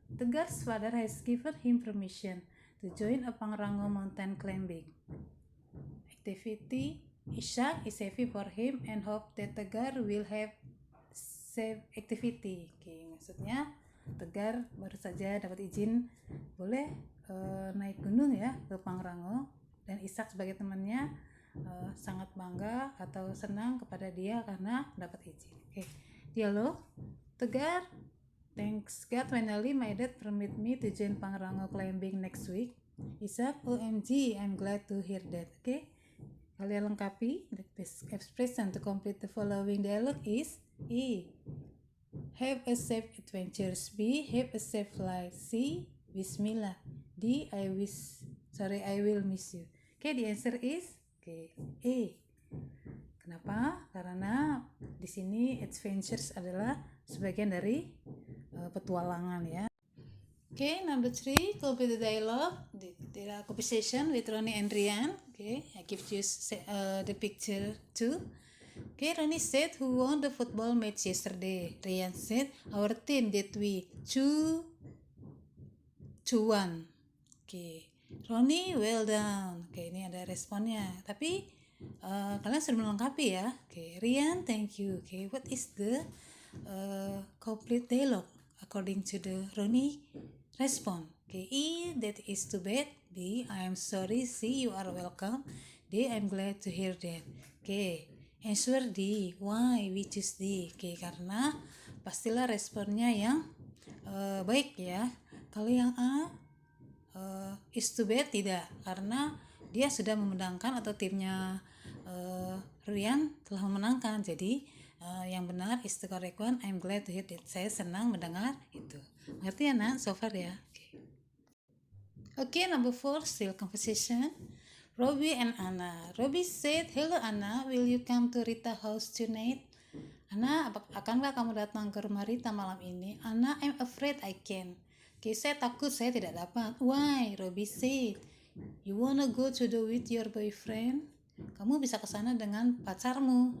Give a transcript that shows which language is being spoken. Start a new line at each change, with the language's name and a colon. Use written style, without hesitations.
English: Tegar's father has given him permission to join a Pangrango mountain climbing activity. Ishak is happy for him and hope that Tegar will have safe activity.
Indonesian: Oke, maksudnya Tegar baru saja dapat izin boleh naik gunung ya ke Pangrango, dan Ishak sebagai temannya sangat bangga atau senang kepada dia karena dapat izin. Oke, dialog.
English: Tegar, thanks God finally my dad permit me to join Pangrango climbing next week. Ishak, OMG, I'm glad to hear that. Oke.
Indonesian: Kalian lengkapi.
English: The best expression to complete the following dialogue is E. Have a safe adventures. B. Have a safe flight. C. Bismillah. D. I will miss you. Okay, the answer is A.
Indonesian: Kenapa? Karena di sini adventures adalah sebagian dari petualangan ya.
English: Okay, number 3, complete the dialogue. There are conversation with Ronnie and Rian. Okay, I give you the picture too. Okay, Ronnie said, who won the football match yesterday? Rian said, our team did we 2-1. Okay, Ronnie, well done. Okay,
Indonesian: ini ada responnya. Tapi kalian sudah melengkapi ya.
English: Okay, Rian, thank you. Okay, what is the complete dialogue according to the Ronnie response? Okay, E, that is too bad. B, I am sorry. C, you are welcome. D, I'm glad to hear that. Okay, answer D. Why we choose D?
Indonesian: Okay, karena pastilah responnya yang baik ya. Kalau yang A,
English: is too bad,
Indonesian: tidak, karena dia sudah memenangkan atau timnya Rian telah memenangkan, jadi yang benar
English: is the correct one. I'm glad to hear it.
Indonesian: Saya senang mendengar itu. Ngerti ya nak?
English: So far ya. Okay, number 4, still conversation. Robbie and Anna. Robbie said, "Hello Anna, will you come to Rita house tonight?"
Indonesian: Anna, akankah kamu datang ke rumah Rita malam ini?
English: Anna, I'm afraid I can. Okay,
Indonesian: saya takut saya tidak dapat.
English: Why? Robbie said, "You wanna go to the with your boyfriend?"
Indonesian: Kamu bisa ke sana dengan pacarmu.